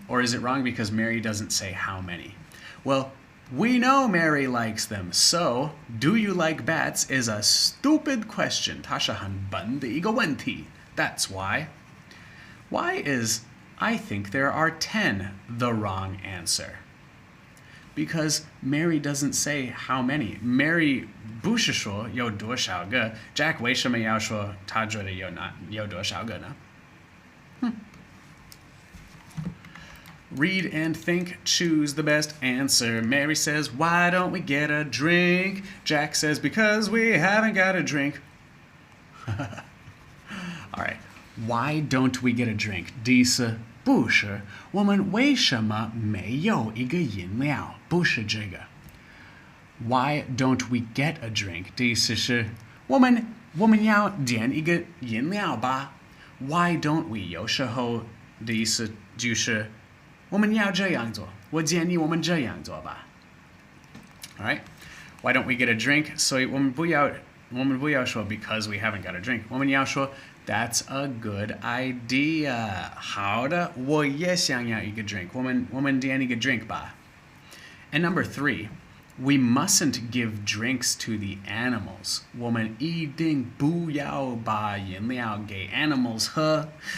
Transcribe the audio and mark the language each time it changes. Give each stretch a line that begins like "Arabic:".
English: Or is it wrong because Mary doesn't say how many? Well, we know Mary likes them, so do you like bats is a stupid question.
Chinese: 它是很笨的一个问题.
English: That's why. Why is I think there are 10 the wrong answer? because Mary doesn't say how many.
Chinese: Mary 不是说有多少个 Jack 为什么要说他觉得有多少个呢？
English: Read and think, choose the best answer. Mary says, why don't we get a drink? Jack says, because we haven't got a drink. All right, why don't we get a drink?
Chinese: 第一是不是我们为什么没有一个饮料？不是这个。
English: Why don't we get a drink?
Chinese: 第一是我们要点一个饮料吧。
English: Why don't we?
Chinese: 有时候的意思就是我们要这样做，我建议我们这样做吧。
English: All right, why don't we get a drink?
Chinese: 所以我们不要说
English: because we haven't got a drink.
Chinese: 我们要说
English: that's a good idea.
Chinese: 好的，我也想要一个 drink. 我们点一个 drink 吧。
English: And number 3, we mustn't give drinks to the animals.
Chinese: 我们一定不要把饮料给 animals 喝。